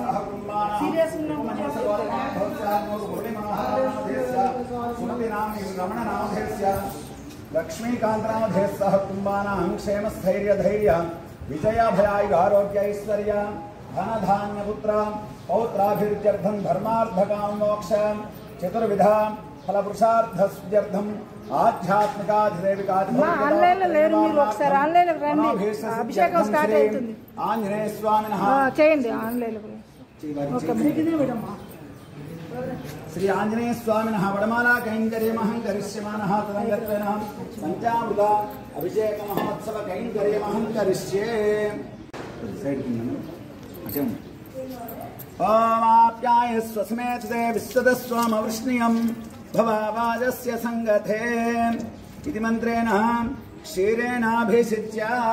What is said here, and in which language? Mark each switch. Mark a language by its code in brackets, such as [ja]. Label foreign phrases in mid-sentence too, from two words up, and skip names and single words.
[sa] सुमति नाम्नी रमण नामधेयस्य लक्ष्मीकांत नामधेयस्य कुंभानां क्षेमस्थैर्य धैर्य विजयाभयायुः आरोग्य ऐश्वर्य धन धान्य पुत्र पौत्राभिवृद्ध्यर्थं धर्मार्थकाम मोक्ष चतुर्विधा फलपुरुषार्थस्यर्थं आध्यात्मिकाधिदेविकाधिदेविका [te] ఆన్లైన్ లో లేరు మీరు ఒకసారి ఆన్లైన్ లో రండి అభిషేకం స్టార్ట్ అవుతుంది [sa] ఆంజనేయ స్వామినః [te] చేయండి ఆన్లైన్ లో ఓకే మీకిదే మేడం [sa] श्री आंजनेय स्वामिनः वडमाला कैंकर्यमहं करिष्यमानः तदंगत्वेन पंचामृत अभिषेक महोत्सव कैंकर्यमहं करिष्ये ओम आप्यायस्व समेत विश्वदस्वामवृष्णियं भवावाजस्य संगते इति मन्त्रेण क्षीरेणाभिषिच्य